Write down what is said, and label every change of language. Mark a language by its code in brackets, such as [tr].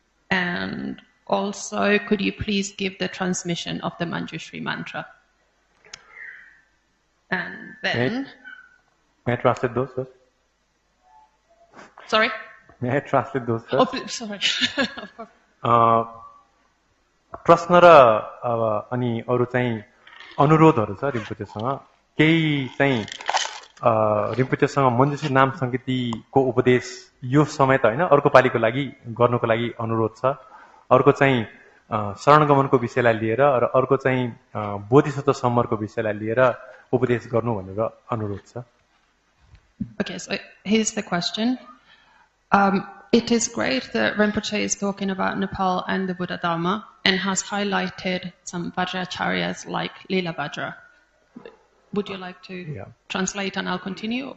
[en] And also, could you please give the transmission of the Manjushri mantra? And then... May I translate those first? Sorry? May I translate those first? Oh, please, sorry. Of course. [ne] प्रश्न र अनि अरू चाहिँ अनुरोधहरू छ रिम्पोचेसँग। केही चाहिँ रिम्पोचेसँग मञ्जुश्री नाम सङ्गीतिको उपदेश यो समय त होइन, अर्को पालिको लागि गर्नको लागि अनुरोध छ। अर्को चाहिँ शरणगमनको विषयलाई लिएर र अर्को चाहिँ बोधिसत्व सम्मरको विषयलाई लिएर उपदेश गर्नु भनेर अनुरोध छ। [en] Okay, so here's the question. It is great that Rinpoche is talking about Nepal and the Buddha Dharma and has highlighted some Vajracharyas like Lila Vajra. Would you like to Yeah. translate and I'll continue?